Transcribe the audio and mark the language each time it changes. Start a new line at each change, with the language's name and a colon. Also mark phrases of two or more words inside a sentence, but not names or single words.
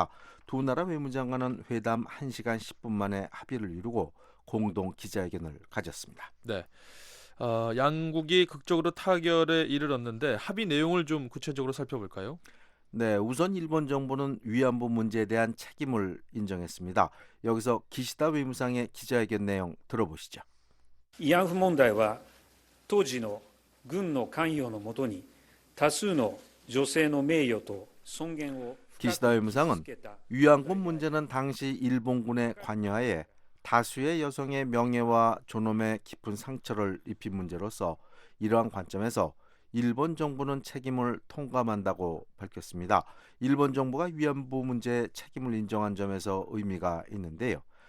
Korean: 두 나라 외무장관은 회담 1시간 10분 만에 합의를 이루고 공동 기자회견을 가졌습니다. 네. 양국이 극적으로 타결에 이르렀는데 합의 내용을 좀 구체적으로 살펴볼까요? 네, 우선 일본 정부는 위안부 문제에 대한 책임을 인정했습니다. 여기서 기시다 외무상의 기자회견 내용 들어보시죠.
Japanese: 慰安婦問題は当時の軍の関与のもとに多数の女性の名誉と尊厳を
Korean: 기시다 외무상은 위안부 문제는 당시 일본군의 관여하에 다수의 여성의 명예와 존엄에 깊은 상처를 입힌 문제로서 이러한 관점에서 일본 정부는 책임을 통감한다고 밝혔습니다. 일본 정부가 위안부 문제에 책임을 인정한 점에서 의미가 있는데요.